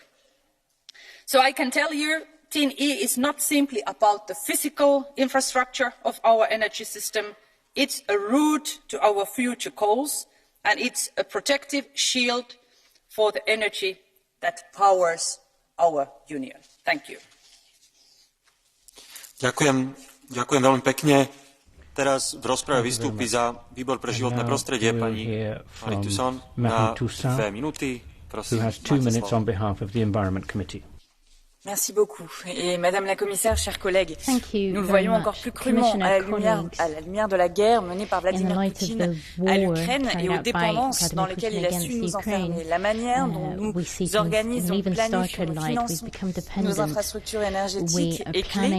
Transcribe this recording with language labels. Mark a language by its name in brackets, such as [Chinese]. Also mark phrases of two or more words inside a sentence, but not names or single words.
[English] So I can tell you, TIN-E is not simply about the physical infrastructure of our energy system. It's a route to our future goals, and it's a protective shield for the energy that powers our union. Thank you. [Slovak] Ďakujem veľmi pekne. Teraz v rozprave vystúpi za Výbor pre životné prostredie pani Marie Toussaint na 2 minúty. Prosím, máte slovo. [French] Merci beaucoup. Et Madame la Commissaire, chers collègues, nous le voyons encore plus crûment à la lumière de la guerre menée par Vladimir Poutine à l'Ukraine et aux dépendances dans lesquelles il a su nous enfermer. La manière dont nous organisons, planifions, finançons nos infrastructures énergétiques est clé.